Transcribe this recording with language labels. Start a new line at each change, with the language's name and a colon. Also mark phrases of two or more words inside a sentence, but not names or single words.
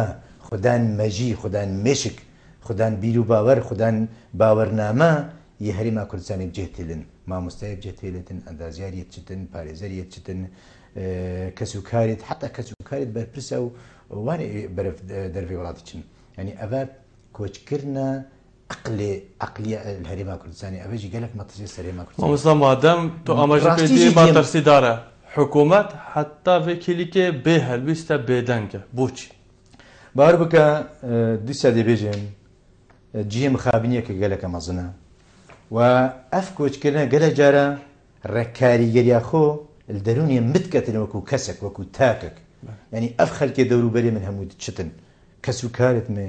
Kurdish: خوددان مەژی خوددان مێشک خوددان بیر و باوەەر خوددان باوەرنامە یە هەرێما کوردستانی بجێتێلن مامۆستای بجێتێلێتن ئەندازیاریت چتن پارێزەریت چتن کەس و کارێت حتا کەس و کارێت بەرپرسە و وانێ بەرەف دەرەوەی وڵاتی چن ینی ئەڤە کۆچکردنە عقلیە هەرێما کوردستانی ئەوەژی گەلک مەترسی سەرێما کوردستانی مامۆستا مادەم تۆ ئاماژە پێدی ماترسیدارە حکوومەت حتا vekîlîkê bê helbîst e bêdeng e بۆچی باوەڕ بکە دیسا دەبێژێن جیهێ مخابنیەکە گەلەکە مەزنە و ئەف کۆچکردنە گەلە جارە ڕێککاریگەریە خۆ دەرونیە متکەتن وەکو کەسێک وەکو تاکێک ینی ئەف خەلکێ دەوروبەرێ من هەموو چتن کەس و کارت من